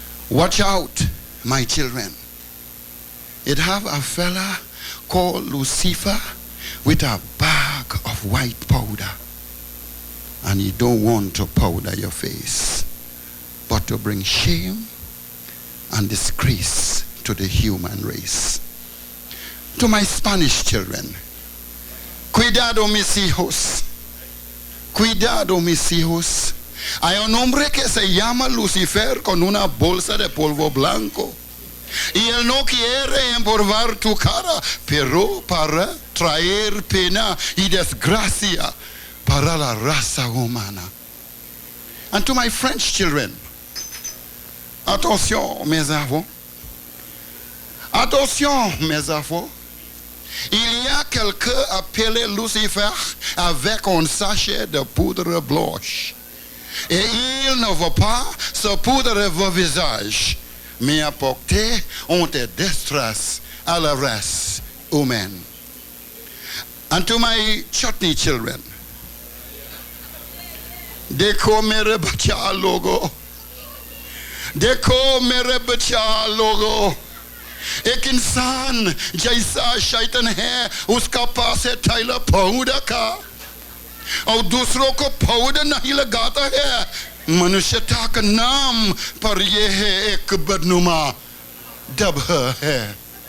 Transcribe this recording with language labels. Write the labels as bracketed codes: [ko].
[en] Watch out, my children. It have a fella called Lucifer with a bag of white powder. And he don't want to powder your face, but to bring shame and disgrace to the human race. To my Spanish children, [es] cuidado mis hijos, cuidado mis hijos. Hay un hombre que se llama Lucifer con una bolsa de polvo blanco. Y él no quiere empolvar tu cara, pero para traer pena y desgracia para la raza humana. [en] And to my French children, [fr] attention mes enfants, attention mes enfants, il y a quelqu'un appelé Lucifer avec un sachet de poudre blanche. Et il ne veut pas se poudrer vos visages, mais apporter une détresse à la race humaine. [en] And to my chutney children, [hi] देखो मेरे बच्चा लोगो, देखो मेरे बच्चा लोगो, एक इंसान जैसा शैतान है उसका पास है थैला पाउडर का और दूसरों को पाउडर नहीं लगाता है. मनुष्यता का नाम पर यह है एक बदनुमा डब्बा है.